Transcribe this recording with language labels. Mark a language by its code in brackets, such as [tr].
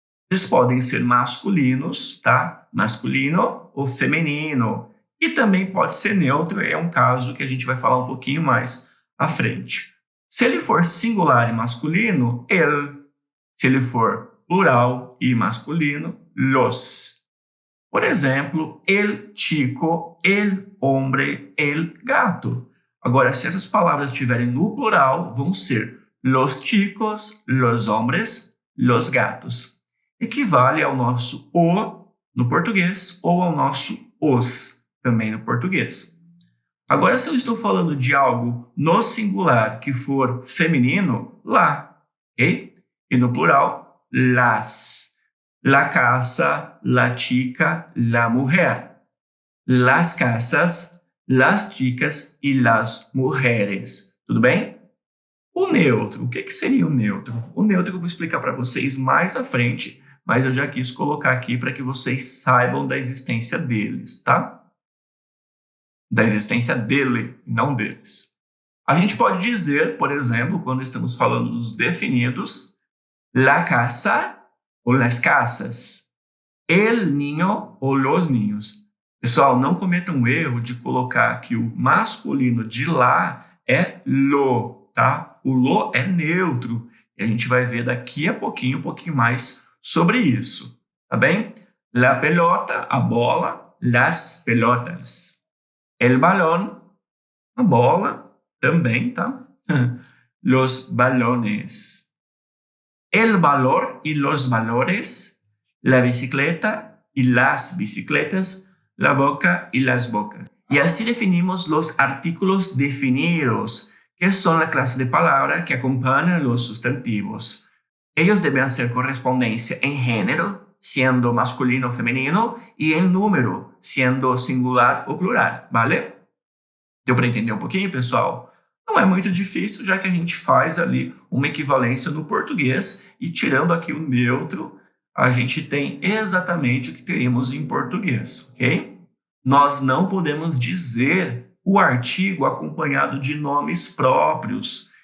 [pt] Eles podem ser masculinos, tá? Masculino ou feminino. E também pode ser neutro, é um caso que a gente vai falar um pouquinho mais à frente. Se ele for singular e masculino, el. Se ele for plural e masculino, los. [es] Por exemplo, el chico, el hombre, el gato. [pt] Agora, se essas palavras estiverem no plural, vão ser [es] los chicos, los hombres, los gatos. [pt] Equivale ao nosso o no português ou ao nosso os também no português. Agora, se eu estou falando de algo no singular que for feminino, lá, ok? [es] E no plural, las. La casa, la chica, la mujer. Las casas, las chicas e las mujeres. [pt] Tudo bem? O neutro, o que seria o neutro? O neutro eu vou explicar para vocês mais à frente, mas eu já quis colocar aqui para que vocês saibam da existência deles, tá? Da existência dele, não deles. A gente pode dizer, por exemplo, quando estamos falando dos definidos, [es] la casa [pt] ou [es] las casas, el niño [pt] ou [es] los niños. [pt] Pessoal, não cometam o erro de colocar que o masculino de lá é lo, tá? O lo é neutro. E a gente vai ver daqui a pouquinho um pouquinho mais sobre isso, tá bem? [es] La pelota, [pt] a bola, [es] las pelotas. El balón, [pt] A bola também, tá? [es] Los balones. El valor y los valores. La bicicleta y las bicicletas. La boca y las bocas. Y así definimos los artículos definidos, que son la clase de palabra que acompañan los sustantivos. Ellos deben hacer correspondencia en género, siendo masculino o femenino, y en número, siendo singular ou plural, vale? [pt] Deu para entender um pouquinho, pessoal? Não é muito difícil, já que a gente faz ali uma equivalência no português e tirando aqui o neutro, a gente tem exatamente o que teríamos em português, ok? Nós não podemos dizer o artigo acompanhado de nomes próprios.